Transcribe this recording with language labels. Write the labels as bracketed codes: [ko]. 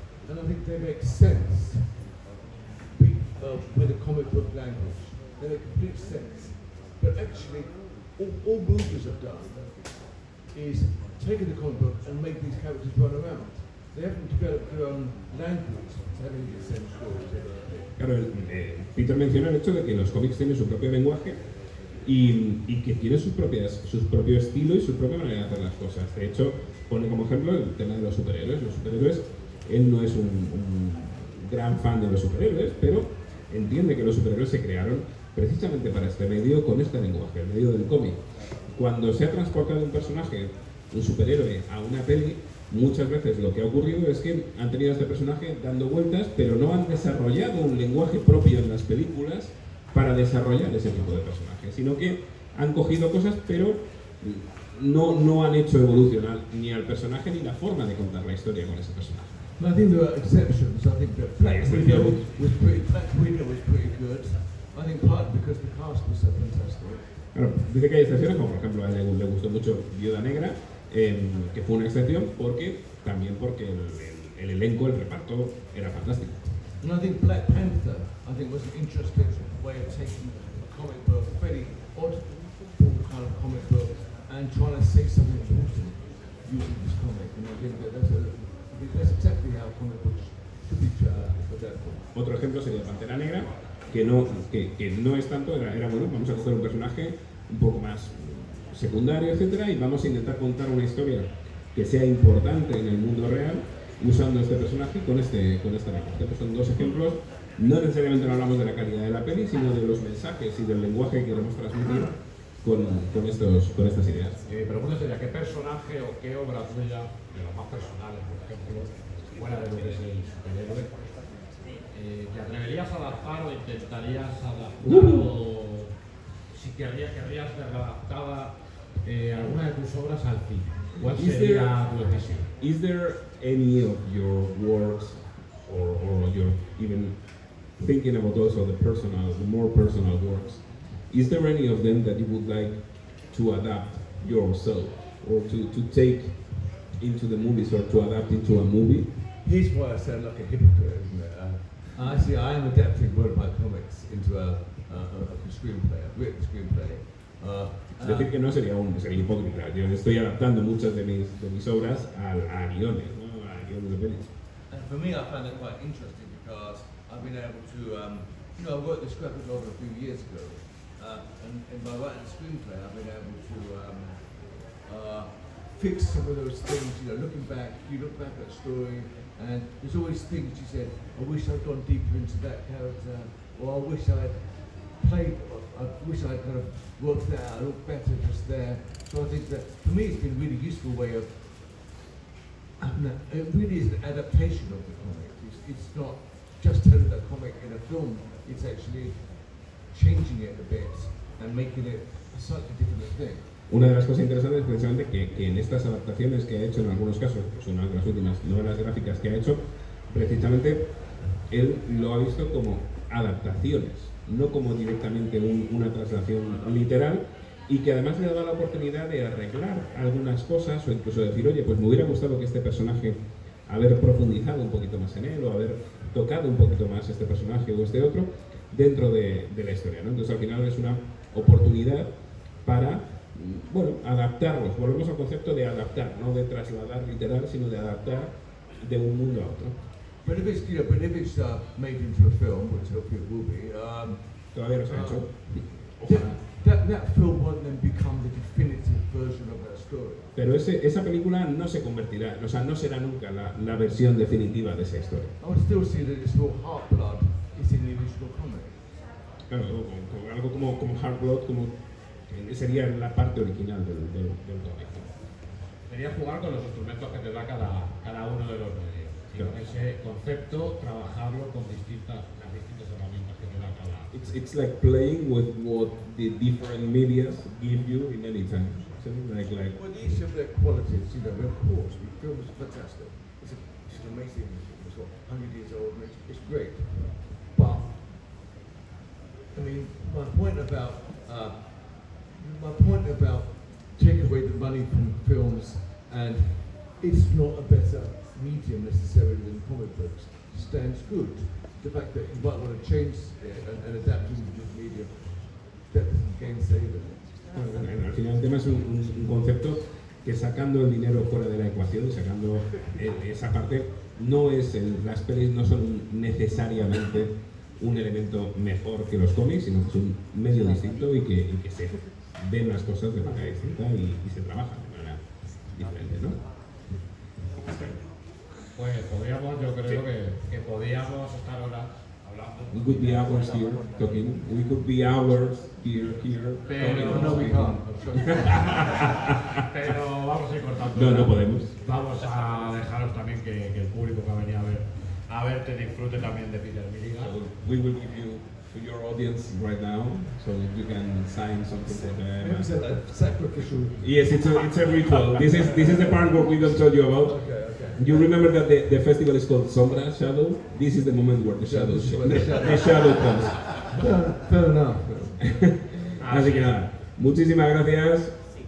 [en] And I think they make sense with the comic book language. They make complete sense. But actually, all movies have done is taken the comic book and make these characters run around. They haven't developed their own language to having the same stories. [es] Claro, Peter menciona el hecho de que los cómics tienen su propio lenguaje y que tienen su propio estilo y su propia manera de hacer las cosas. De hecho, pone como ejemplo el tema de los superhéroes. Los superhéroes, él no es un gran fan de los superhéroes, pero entiende que los superhéroes se crearon precisamente para este medio, con este lenguaje, el medio del cómic. Cuando se ha transportado un personaje, un superhéroe, a una peli, muchas veces lo que ha ocurrido es que han tenido a este personaje dando vueltas, pero no han desarrollado un lenguaje propio en las películas para desarrollar ese tipo de personajes, sino que han cogido cosas, pero no han hecho evolucionar ni al personaje ni la forma de contar la historia con ese personaje. [en] I think there are exceptions. I think that Black Widow was pretty good. I think partly because the cast was so fantastic. [es] Claro, dice que hay excepciones, como por ejemplo a él le gustó mucho Viuda Negra, que fue una excepción porque el elenco, el reparto era fantástico. [en] And I think Black Panther, was an interesting way of taking a comic book, a very odd kind of comic book, and trying to say something important using this comic. And I think that's exactly how comic books should be adapted. [es] Otro ejemplo sería Pantera Negra, que no es tanto, era bueno, vamos a coger un personaje un poco más secundario, etcétera, y vamos a intentar contar una historia que sea importante en el mundo real usando este personaje con este lenguaje. Estos son dos ejemplos. No necesariamente no hablamos de la calidad de la peli, sino de los mensajes y del lenguaje que queremos transmitir con estas ideas. Mi pregunta sería, ¿qué personaje o qué obra tuya, de las más personales, por ejemplo, fuera de lo que es el superhéroe, te atreverías a adaptar o intentarías adaptar o si querrías ver adaptada alguna de tus obras al cine? ¿Cuál sería tu decisión? [en] Is there any of your works or your even thinking about also the more personal works, is there any of them that you would like to adapt yourself or to take into the movies or to adapt into a movie? Here's why I sound like a hypocrite, isn't it? I am adapting one of my comics into a screenplay, a written screenplay. [es] Es decir, que no sería hipócrita. Yo estoy adaptando muchas de mis obras a guiones, ¿no? A guiones de pelis. [en] And for me, I found it quite interesting because I've been able to, I wrote this graphic novel a few years ago, and by writing a screenplay, I've been able to fix some of those things. Looking back, you look back at a story, and there's always things you said, I wish I'd gone deeper into that character, or I wish I'd kind of worked that out, looked better just there. So I think that, for me, it's been a really useful way of, it really is an adaptation of the comic. It's not just telling the comic in a film, it's actually changing it a bit and making it a slightly different thing. [es] Una de las cosas interesantes es precisamente que en estas adaptaciones que ha hecho en algunos casos, pues una de las últimas novelas gráficas que ha hecho, precisamente él lo ha visto como adaptaciones, no como directamente una traslación literal, y que además le daba la oportunidad de arreglar algunas cosas o incluso decir, oye, pues me hubiera gustado que este personaje, haber profundizado un poquito más en él o haber tocado un poquito más este personaje o este otro dentro de la historia, ¿no? Entonces al final es una oportunidad para, adaptarlos. Volvemos al concepto de adaptar, no de trasladar literal, sino de adaptar de un mundo a otro. [en] But if it's, but if it's made into a film, which hopefully it will be, [es] Todavía no se ha hecho. [en] that film won't then become the definitive version of that story. [es] Pero esa película no se convertirá, o sea, no será nunca la versión definitiva de esa historia. [en] I would still see that it's more Heartblood is in the original comic. [es] Claro, con algo como Hard Blood, como sería la parte original del cómic. Sería jugar con los instrumentos que te da cada uno de los medios. Y Claro. con ese concepto, trabajarlo con las distintas herramientas que te da cada. [en] It's like playing with what the different medias give you in any time. So like Well, each of their qualities, of course, the film is fantastic. It's an amazing, it's what, 100 years old, and it's great. But, I mean, my point about taking away the money from films, and it's not a better medium necessarily than comic books, stands good. The fact that you might want to change it and adapt it into this medium, that doesn't gainsay them. [es] al final el tema es un concepto que sacando el dinero fuera de la ecuación, sacando esa parte, las pelis no son necesariamente un elemento mejor que los cómics, sino que es un medio distinto y que se ven las cosas de manera distinta y se trabaja de manera diferente, ¿no? Pues podríamos, yo creo que podríamos estar horas hablando. [en] We could be hours here talking. We could be hours here. [es] Pero [en] No, we can't. [es] Pero vamos a ir cortando. No podemos. Vamos a dejaros también que el público que ha venido a verte disfrute también de Peter Milligan. [en] So we will give you to your audience right now, so you can sign something for It was them. a sacrificial. Yes, it's a ritual. This is the part where we don't tell you about. Okay. You remember that the festival is called Sombra, Shadow? This is the moment where the shadow This is where the shadow- the shadow comes. Fair enough. [es] Así que nada, muchísimas gracias.